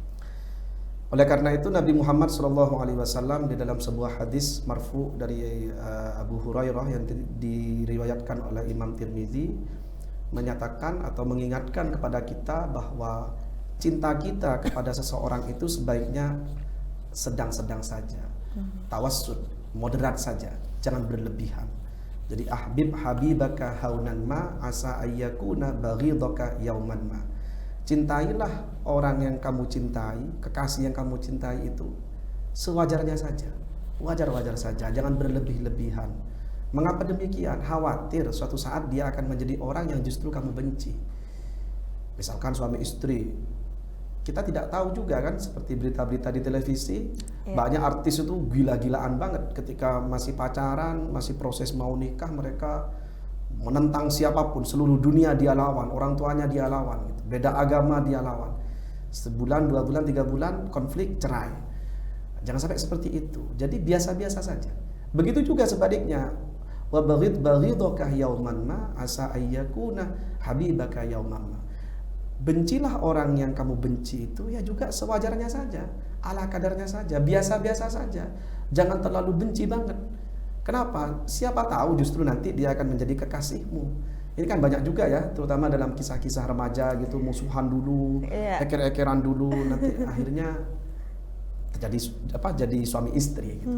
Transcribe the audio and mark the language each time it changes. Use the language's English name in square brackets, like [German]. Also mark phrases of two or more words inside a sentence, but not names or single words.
[Indonesian] Oleh karena itu Nabi Muhammad SAW di dalam sebuah hadis marfu dari Abu Hurairah yang diriwayatkan oleh Imam Tirmizi menyatakan atau mengingatkan kepada kita bahwa cinta kita kepada seseorang itu sebaiknya sedang-sedang saja, tawassut, moderat saja, jangan berlebihan. [Arabic] Jadi أحبب حبيبك هونا ما عسى أن يكون بغيضك يوما ما. [Indonesian] Cintailah orang yang kamu cintai, kekasih yang kamu cintai itu sewajarnya saja, wajar-wajar saja, jangan berlebih-lebihan. Mengapa demikian? Khawatir suatu saat dia akan menjadi orang yang justru kamu benci. Misalkan suami istri, kita tidak tahu juga kan, seperti berita-berita di televisi, banyak artis itu gila-gilaan banget ketika masih pacaran, masih proses mau nikah, mereka menentang siapapun, seluruh dunia dia lawan, orang tuanya dia lawan, gitu. Beda agama dia lawan. Sebulan, 2 bulan, 3 bulan konflik, cerai. Jangan sampai seperti itu. Jadi biasa-biasa saja. Begitu juga sebaliknya. [Arabic] وبغيضك يوما ما عسى أن يكون حبيبك يوما ما. [Indonesian] Bencilah orang yang kamu benci itu ya juga sewajarnya saja, ala kadarnya saja, biasa-biasa saja. Jangan terlalu benci banget. Kenapa? Siapa tahu justru nanti dia akan menjadi kekasihmu. Ini kan banyak juga ya, terutama dalam kisah-kisah remaja gitu, musuhan dulu, eker-ekeran dulu, nanti akhirnya terjadi jadi suami istri gitu.